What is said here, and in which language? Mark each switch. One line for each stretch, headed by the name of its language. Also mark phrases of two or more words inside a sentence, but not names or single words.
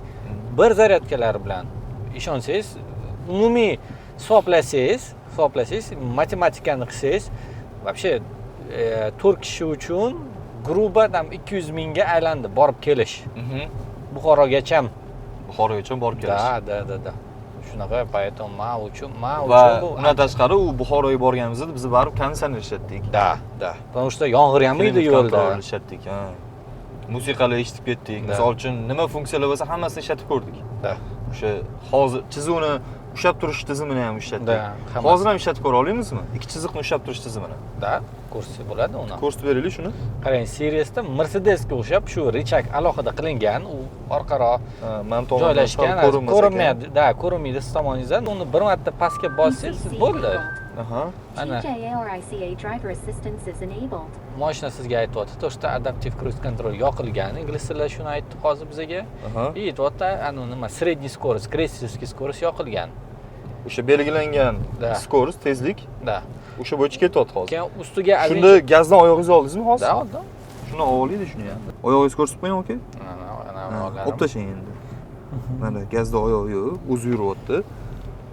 Uzbek: Bir zaryadkalar bilan ishonsangiz, umumiy hisoblasangiz, matematikani qilsangiz, вообще 4 kishi uchun grubo tam 200 mingga aylandi borib kelish. Buxorogacha borib kelish. Da. Shunaqa, поэтому men uchun bu undan tashqari u Buxoroga borganimizda biz barib konditsioner ishlatdik. Da.
Russian: Потому что
Uzbek: yomg'ir ham edi yo'lda. Ishlatdik, ha. Musiqalar eshitib ketdik. Misol uchun nima funksiyalar bo'lsa hammasini ishlatib ko'rdik. O'sha hozir chizuqni ushlab turish tizimini ham ishlatdik. Hozir ham ishlatib ko'ra olamizmi? Ikki chiziqni ushlab turish tizimini. Da, ko'rsatsa bo'ladi uni. Ko'rsatib beraylik shuni. Qarang, Seriesda Mercedesga o'xshab shu richak alohida qilingan, u orqaroq joylashgan, ko'rinmaydi. Da, ko'rinmaydi siz tomoningizdan. Uni bir marta pastga bossangiz bo'ldi. Ana. Mashina sizga aytyapti, to'shda
English: adaptive cruise control
Uzbek: yoqilgan. Ingliz tilida shuni aytdi hozir bizga. Aytyapti, ana nima,
Russian: средний скорость, крейсерский скорость
Uzbek: yoqilgan. O'sha belgilangan skorost, tezlik. Da. O'sha bo'yicha ketyapti hozir. Keyin ustiga shunda gazdan oyog'ingizni oldingizmi hozir? Da. Shuni olaydi shuni ham. Oyog'ingizni ko'rsatib qo'ying, aka. Ana. Olib tashlang endi. Mana gazda oyoq yo'q, o'zi yuryapti.